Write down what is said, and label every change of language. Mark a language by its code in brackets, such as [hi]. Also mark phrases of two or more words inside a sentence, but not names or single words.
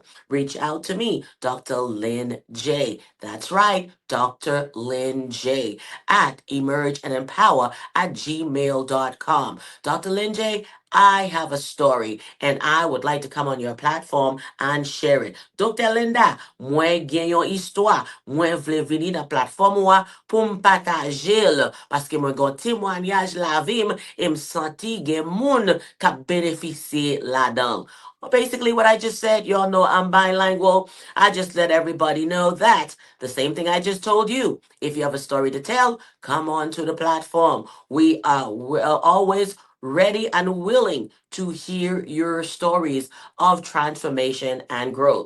[en] Reach out to me, Dr. Lynn J. That's right, Dr. Lynn J. at emergeandempower@gmail.com. Dr. Lynn J., I have a story and I would like to come on your platform and share it. Dr. Linda, [ht] mwen gen yon histwa, mwen vle vini na platform wa pou m patajel, paske mwen gon témoignage la vim, e m santi gen moun kap beneficie la dan. [en] Well, basically, what I just said, y'all know I'm bilingual. I just let everybody know that the same thing I just told you. If you have a story to tell, come on to the platform. We're always ready and willing to hear your stories of transformation and growth.